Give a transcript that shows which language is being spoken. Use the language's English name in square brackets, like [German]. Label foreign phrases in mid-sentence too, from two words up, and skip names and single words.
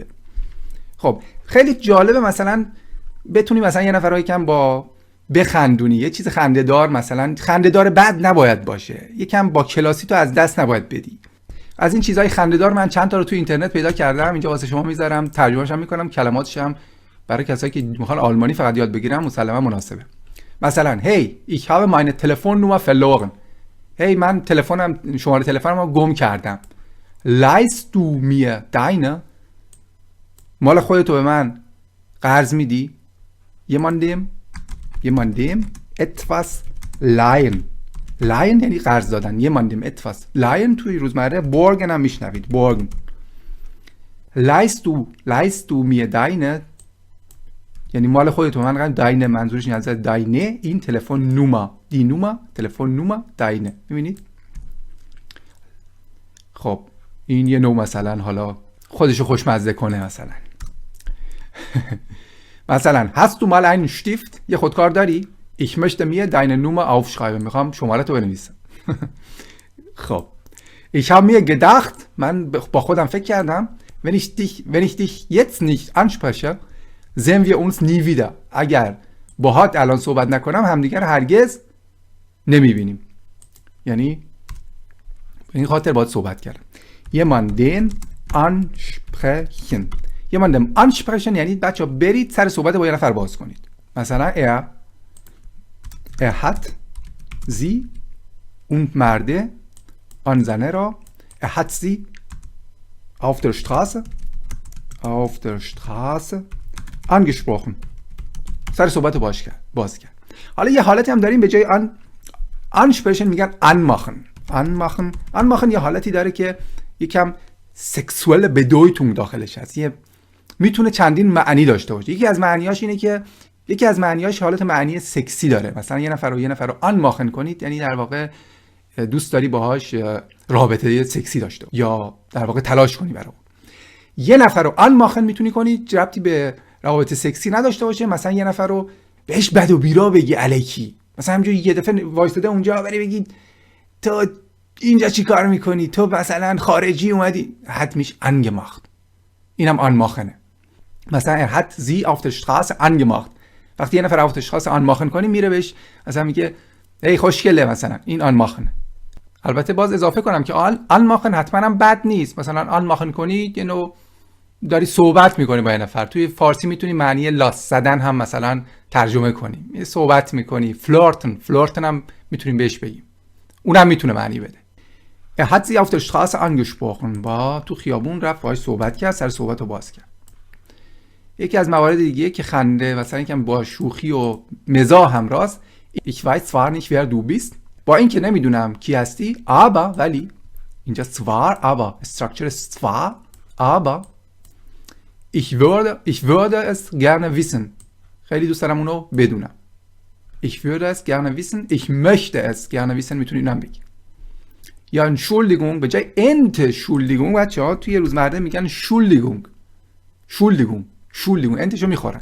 [Persian] خب خیلی جالبه مثلا بتونی مثلا یه نفر رو یکم با بخندونی، یه چیز خنده‌دار، مثلا خنده‌دار بد نباید باشه، یکم با کلاسی تو از دست نباید بدی. از این چیزای خنده‌دار من چند تا رو تو اینترنت پیدا کردم، اینجا واسه شما میذارم، ترجمه‌اش هم میکنم، کلماتش هم برای کسایی که میخوان آلمانی فقط یاد بگیرن مسلما مناسبه. [German] مثلا hey ich habe meine Telefonnummer verloren. [Persian] hey من شماره تلفنم رو گم کردم. [German] leihst du mir deine، [Persian] مال خودتو به من قرض میدی. [German] jemandem etwas leihen. [Persian] leihen یعنی قرض دادن. [German] jemandem etwas leihen [Persian] توی روزمره borgen هم میشنوید. borgen. [German] leihst du mir deine [Persian] یعنی مال خودتو من قرض. deine منظورش این از deine این تلفن نوما، دی نوما تلفن نوما deine. میبینید؟ خب این یه نوع مثلا حالا خودشو خوشمزه کنه. مثلا مثلا [German] hast du mal einen Stift؟ [Persian] یه خودکار داری؟ [German] ich möchte mir deine Nummer aufschreiben. [Persian] میخوام شماره تو بنویسم. خب [German] ich habe mir gedacht، [Persian] من با خودم فکر کردم [German] wenn ich dich jetzt nicht anspreche sehen wir uns nie wieder. [Persian] اگر باهات الان صحبت نکنم همدیگر هرگز نمیبینیم. یعنی به این خاطر باید صحبت کردم. [German] jemanden ansprechen. jemanden ansprechen [Persian] یعنی بچه ها برید سر صحبت با یه نفر باز کنید. [German] مثلا er hat sie und [Persian] مرده آن زنه را [German] er hat sie auf der Straße angesprochen. [Persian] سر صحبت رو باز کرد. حالا یه حالتی هم داریم به جای ansprechen میگن anmachen یه حالتی داره که یکم سکسوال بدویتون داخلش هست. میتونه چندین معنی داشته باشه. یکی از معنیاش اینه که یکی از معنیاش حالت معنی سکسی داره. مثلا یه نفر رو آنماخن کنید، یعنی در واقع دوست داری باهاش رابطه سکسی داشته یا در واقع تلاش کنی برای اون. یه نفر رو آنماخن میتونی کنی ربطی به روابط سکسی نداشته باشه. مثلا یه نفر رو بهش بد و بیرا بگی الکی، مثلا همینجوری یه دفعه وایساده اونجا بری بگی تو اینجا چی کار میکنی، تو مثلا خارجی اومدی، [German] hat mich angemacht. [Persian] اینم آنماخنه. مثلا [German] hat sie auf der Straße angemacht. [Persian] وقتی یه نفر [German] auf der Straße [Persian] آنماخن کنی میره بهش مثلا میگه ای خوشگله، مثلا این آنماخنه. البته باز اضافه کنم که آنماخن حتما هم بد نیست. مثلا آنماخن کنی یه نوع داری صحبت میکنی با یه نفر. توی فارسی میتونی معنی لاس زدن هم مثلا ترجمه کنی، صحبت میکنی. فلورتن هم میتونیم بهش بگیم، اونم میتونه معنی بده. [German] hat sie auf der Straße angesprochen. [Persian] با تو خیابون رفت باهاش صحبت کرد، سر صحبت رو باز کرد. یکی از موارد دیگه که خنده مثلا یکم با شوخی و مزاح همراست. [German] ich weiß zwar nicht wer du bist. [Persian] با این که نمیدونم کی هستی، [German] aber [Persian] ولی اینجا [German] zwar aber structure zwar aber ich würde es gerne wissen. [Persian] خیلی دوست دارم اونو بدونم. [German] ich würde es gerne wissen. ich möchte es gerne wissen. [Persian] میتونی اینم بگی. یا Entschuldigung به جای Entschuldigung بچه‌ها توی روزمره میگن Entschuldigung انتشو میخورن.